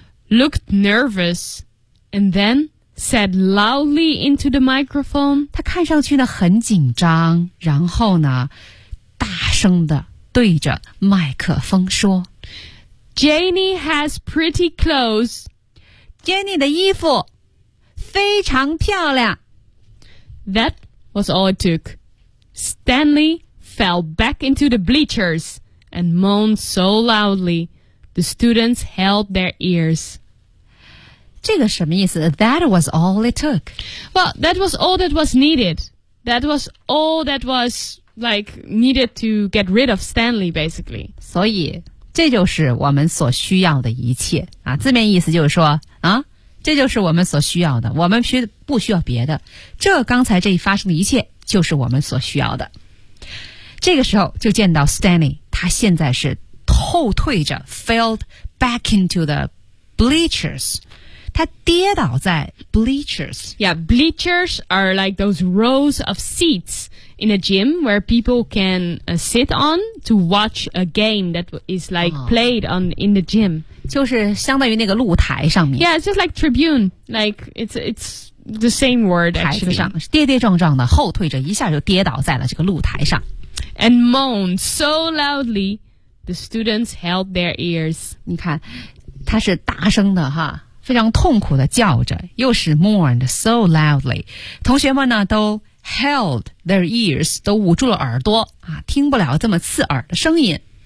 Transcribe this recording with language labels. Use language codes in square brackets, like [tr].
[en] Looked nervous, and then said loudly into the microphone. [zh] 她看上去呢很紧张，然后呢，大声的对着麦克风说 [en] Janie has pretty clothes. [zh] Janie 的衣服非常漂亮 [en] That was all it took. Stanley. Fell back into the bleachers and moaned so loudly, the students held their ears. [zh] 这个什么意思 [en] That was all it took. Well, that was all that was needed. That was all that was, like, needed to get rid of Stanley, basically. [zh] 所以，这就是我们所需要的一切。字面意思就是说，这就是我们所需要的。我们不需要别的。这刚才这一发生的一切就是我们所需要的。这个时候就见到 Stanley, 他现在是后退着 , [en] fell back into the bleachers. [zh] 他跌倒在 bleachers. [en] Yeah, bleachers are like those rows of seats in a gym where people can sit on to watch a game that is like played on in the gym. [zh] 就是相当于那个露台上面。 [en] Yeah, it's just like tribune, like it's... The same word, actually. [zh] 台子上跌跌撞撞的后退着，一下就跌倒在了这个露台上。 [en] And moaned so loudly, the students held their ears. [zh] 你看，他是大声的非常痛苦的叫着，又是 [en] mourned so loudly. [zh] 同学们呢都 [en] held their ears, [zh] 都捂住了耳朵听不了这么刺耳的声音。